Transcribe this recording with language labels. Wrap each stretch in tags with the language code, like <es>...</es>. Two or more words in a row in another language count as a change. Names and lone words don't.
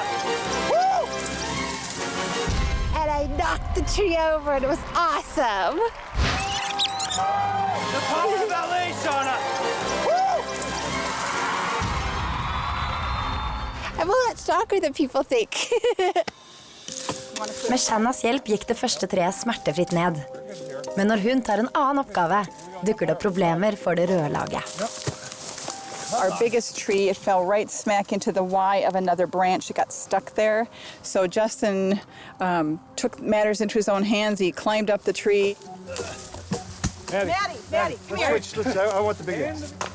<en>Woo! And I knocked the tree over, and it was awesome. The power of LA, Shauna! Woo! I'm a lot stronger than people think.</en> <no>Med Shannas hjelp gikk det første treet smertefritt ned. Men når hun tar en annen oppgave, dukker det problemer for det røde laget.</no> <en>Our biggest tree, it fell right smack into the Y of another branch. It got stuck there. So Justin took matters into his own hands. He climbed up the tree. Maddie, come here. Switch, I want the big end.</en>